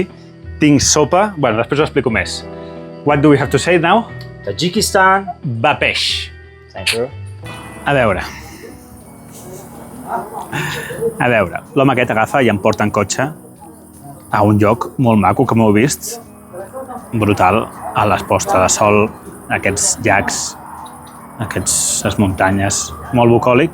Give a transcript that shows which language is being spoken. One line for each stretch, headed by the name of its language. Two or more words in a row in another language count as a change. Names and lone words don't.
Catalan: Tinc sopa. Bueno, després ho explico més.
English: What do we have to say now? Tajikistan.
Catalan: Va peix.
English: Thank you.
Catalan: A veure, l'home aquest agafa i em porta en cotxe a un lloc molt maco, com heu vist, brutal, a les postres de sol, aquests llacs, aquestes muntanyes, molt bucòlic.